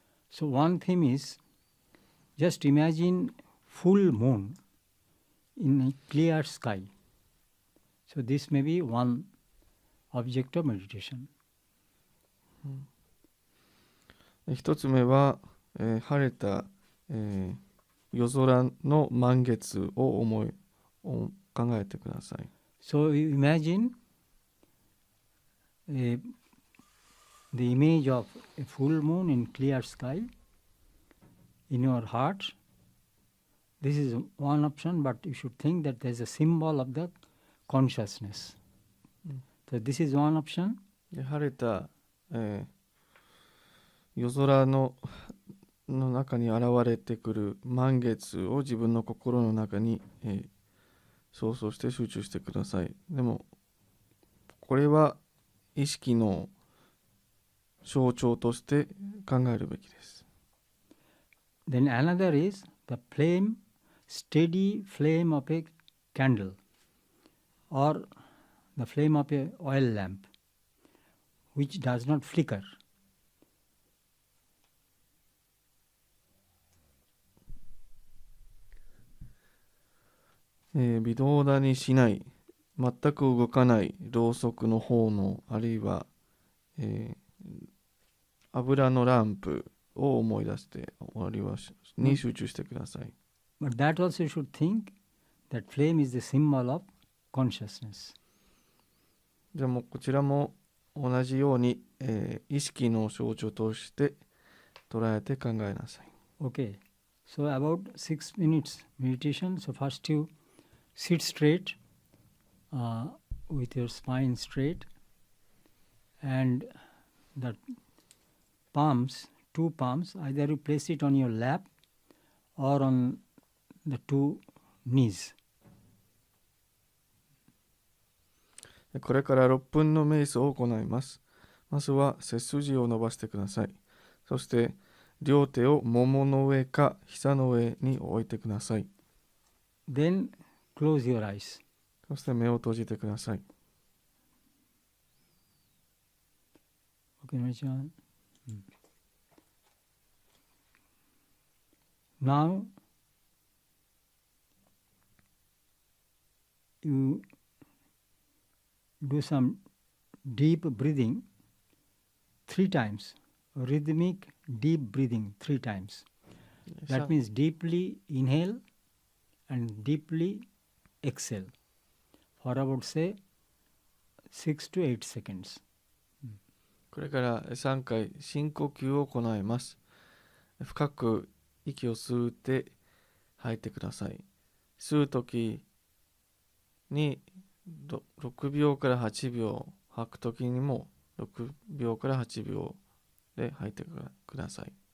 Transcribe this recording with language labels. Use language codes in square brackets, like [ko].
[en] So one theme is just imagine full moon in a clear sky. So this may be one object of meditation. [ja] 一つ目は、晴れた、夜空の満月を考えてください。 [en] So you imagine the image of a full moon in clear sky in your heart. This is one option, but you should think that there is a symbol of the consciousness. So this is one option. [ja] で晴れた、夜空の中に現れてくる満月を自分の心の中に、想像して集中してください。でもこれは意識の象徴として考えるべきです。 [en] Then another is the flame, steady flame of a candle or the flame of a oil lamp which does not flicker. [ja] 微動だにしない、全く動かないろうそくの炎、あるいは、油のランプを思い出してあるいはに集中してください。 [en] But that also you should think that flame is the symbol of consciousness. [ja] じゃあもうこちらも同じように、意識の象徴として捉えて考えなさい。 [en] Okay, so about 6 minutes meditation. So first you sit straight with your spine straight and the palms, two palms, either you place it on your lap or on the two knees. [ja] これから6分の瞑想を行います。まずは背筋を伸ばしてください。そして両手をももの上か膝の上に置いてください。 [en] Then close your eyes. [ja] そして目を閉じてください。 [en] Okay, Marichan. Now you do some deep breathing 3 times, rhythmic deep breathing 3 times. That means deeply inhale and deeply exhale for about say 6 to 8 seconds. [ja] これから3回深呼吸を行います。深く息を吸って吐いてください。吸うときに6秒から8秒、吐くときにも6秒から8秒で吐いてください。